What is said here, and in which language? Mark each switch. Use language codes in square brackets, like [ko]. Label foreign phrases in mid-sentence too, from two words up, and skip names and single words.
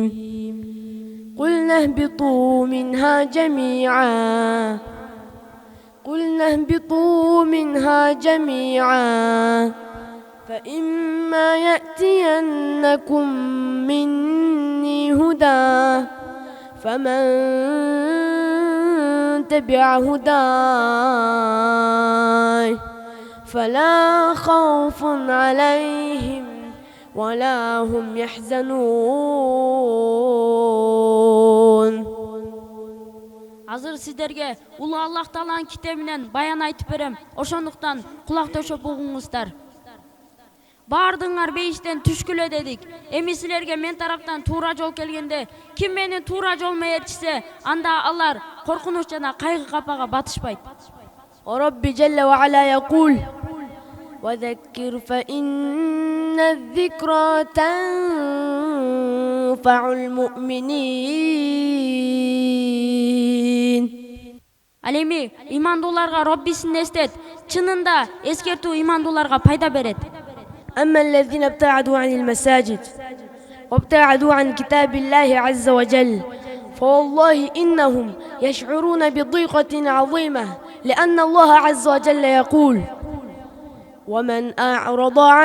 [ar] قلنا اهبطوا منها جميعا فإما يأتينكم مني هدى فمن تبع هداي فلا خوف عليهم ولا هم يحزنون. [ky] Азыр сиздерге Улуу Аллах Тааланын китебинен баян айтып берем. Ошондуктан кулак төшөп угуңуздар. Бардыңар бейиштен түшкүлө дедик. Эми силерге мен тараптан туура жол келгенде, ким мени туура жолмо ээрчисе, анда алар коркунуч жана кайгы капага батышпайт. [ar] ورب جل وعلا يقول: وذكر فإن الذكرى تنفع المؤمنين. [ky] Ал эми имандууларга Роббисин эстет. Чынында эскертүү имандууларга пайда берет. [ar] أما الذين ابتعدوا عن المساجد وابتعدوا عن كتاب الله عز وجل فوالله إنهم يشعرون بضيقة عظيمة، لأن الله عز وجل يقول: ومن أعرض